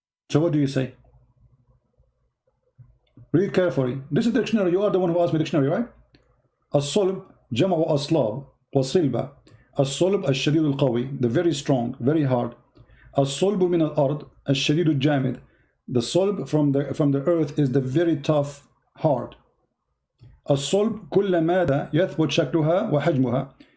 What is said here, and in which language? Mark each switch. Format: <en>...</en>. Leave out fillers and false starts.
<en>So what do you say? Read carefully. This is the dictionary. You are the one who asked me dictionary, right? As-sulb</en> <ar>جمع أصلاب وصلبة. الصلب الشديد القوي,</ar> <en>the very strong, very hard.</en> <ar>الصلب من الأرض الشديد الجامد.</ar> <en>The solb from the earth is the very tough, hard.</en> <ar>الصلب كل مادة يثبت شكلها وحجمها.</ar>